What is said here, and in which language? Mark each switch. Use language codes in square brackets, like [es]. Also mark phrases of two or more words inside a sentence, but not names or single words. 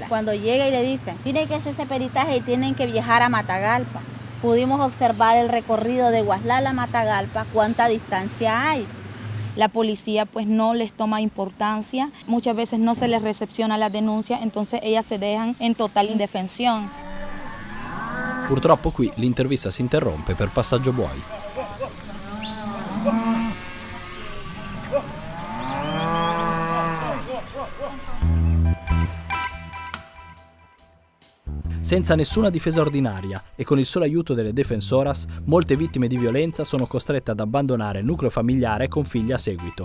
[es] Cuando llega y le dicen, tiene que hacer ese peritaje y tienen que viajar a Matagalpa. Pudimos observar el recorrido de Waslala a Matagalpa, cuánta distancia hay. La policía pues no les toma importancia, muchas veces no se les recepciona la denuncia, entonces ellas se dejan en total indefensión. [it] Purtroppo qui l'intervista si interrompe per passaggio buoi. Senza nessuna difesa ordinaria e con il solo aiuto delle defensoras, molte vittime di violenza sono costrette ad abbandonare il nucleo familiare con figli a seguito.